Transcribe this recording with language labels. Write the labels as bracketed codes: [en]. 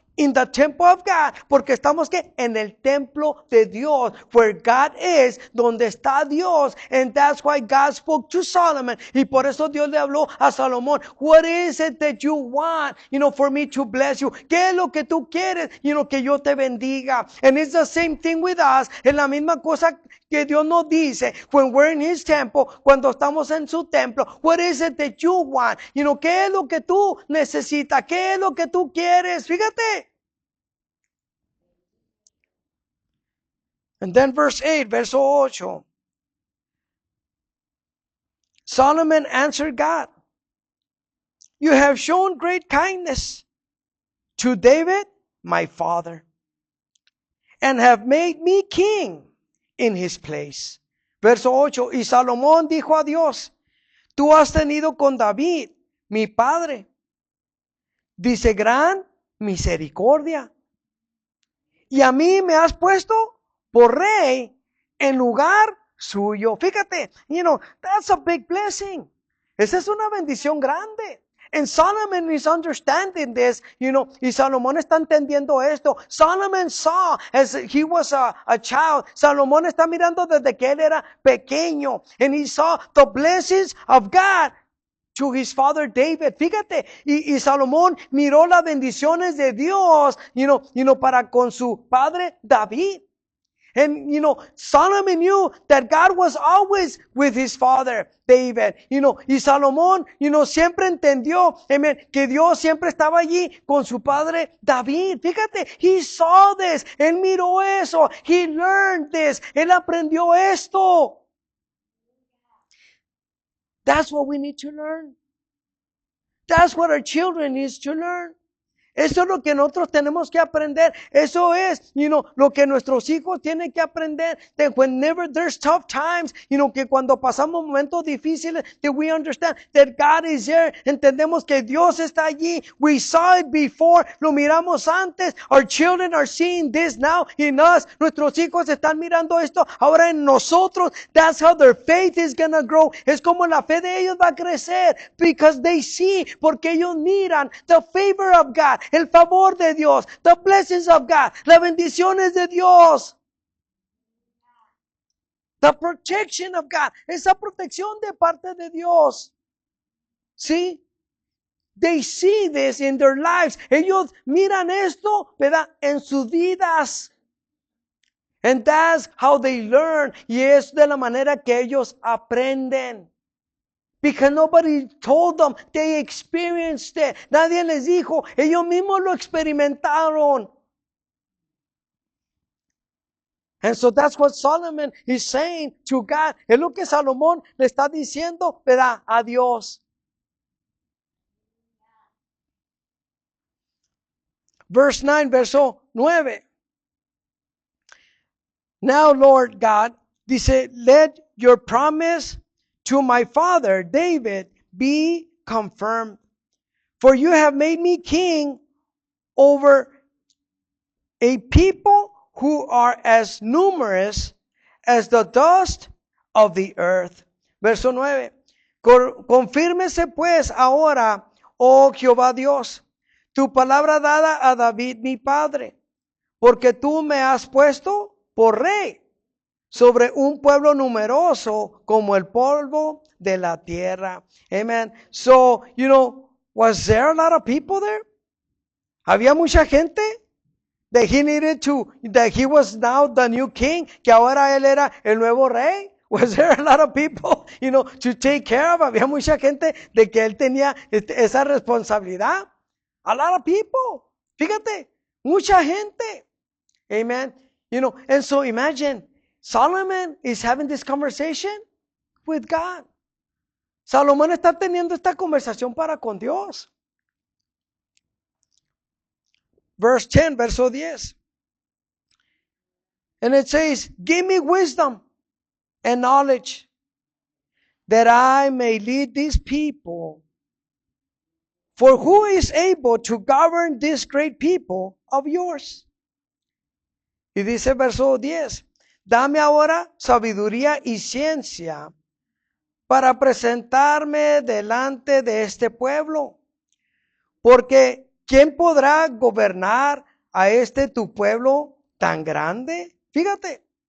[en] in the temple of God, [es] porque estamos que en el templo de Dios, [en] where God is, [es] donde está Dios, [en] and that's why God spoke to Solomon. [es] Y por eso Dios le habló a Salomón. [en] What is it that you want, for me to bless you? [es] ¿Qué es lo que tú quieres, que yo te bendiga? [en] And it's the same thing with us. [es] Es la misma cosa que Dios nos dice [en] when we're in His temple, [es] cuando estamos en su templo. [en] What is it that you want? [es] ¿Qué es lo que tú necesitas? ¿Qué es lo que tú quieres? Fíjate. [en] And then verse 8, [es] verso 8. [en] Solomon answered God, you have shown great kindness to David, my father, and have made me king in his place. [es] Verso 8, y Salomón dijo a Dios, tú has tenido con David, mi padre, dice, gran misericordia, y a mí me has puesto por rey en lugar suyo. [en] Fíjate, that's a big blessing. [es] Esa es una bendición grande. [en] And Solomon is understanding this, [es] y Salomón está entendiendo esto. [en] Solomon saw as he was a child. [es] Salomón está mirando desde que él era pequeño. [en] And he saw the blessings of God to his father David. [es] Fíjate, y Salomón miró las bendiciones de Dios, para con su padre David. [en] And, Solomon knew that God was always with his father, David. [es] Y Salomón, siempre entendió, amen, que Dios siempre estaba allí con su padre David. [en] Fíjate, he saw this. [es] Él miró eso. [en] He learned this. [es] Él aprendió esto. [en] That's what we need to learn. That's what our children need to learn. [es] Eso es lo que nosotros tenemos que aprender. Eso es, lo que nuestros hijos tienen que aprender. [en] That whenever there's tough times, [es] que cuando pasamos momentos difíciles, [en] that we understand that God is there. [es] Entendemos que Dios está allí. [en] We saw it before. [es] Lo miramos antes. [en] Our children are seeing this now in us. [es] Nuestros hijos están mirando esto ahora en nosotros. [en] That's how their faith is gonna grow. [es] Es como la fe de ellos va a crecer. [en] Because they see, [es] porque ellos miran [en] the favor of God. [es] El favor de Dios, [en] the blessings of God, [es] las bendiciones de Dios, [en] the protection of God, [es] esa protección de parte de Dios. ¿Sí? [en] They see this in their lives. [es] Ellos miran esto, ¿verdad? En sus vidas. [en] And that's how they learn. [es] Y es de la manera que ellos aprenden. [en] Because nobody told them, they experienced it. [es] Nadie les dijo, ellos mismos lo experimentaron. [en] And so that's what Solomon is saying to God. [es] Es lo que Salomón le está diciendo, ¿verdad? A Dios. [en] Verse 9, [es] verso 9. [en] Now, Lord God, dice, let your promise to my father David be confirmed. For you have made me king over a people who are as numerous as the dust of the earth. [es] Verso 9. Confírmese pues ahora, oh Jehová Dios, tu palabra dada a David mi padre, porque tú me has puesto por rey sobre un pueblo numeroso como el polvo de la tierra. Amen. [en] So, was there a lot of people there? [es] Había mucha gente [en] that he was now the new king, [es] que ahora él era el nuevo rey. [en] Was there a lot of people, to take care of? [es] Había mucha gente de que él tenía esa responsabilidad. [en] A lot of people. [es] Fíjate, mucha gente. Amen. [en] And so imagine, Solomon is having this conversation with God. [es] Salomón está teniendo esta conversación para con Dios. [en] Verse 10, [es] verso 10. [en] And it says, give me wisdom and knowledge that I may lead these people. For who is able to govern this great people of yours? [es] Y dice verso 10. Dame ahora sabiduría y ciencia para presentarme delante de este pueblo, porque ¿quién podrá gobernar a este tu pueblo tan grande? Fíjate.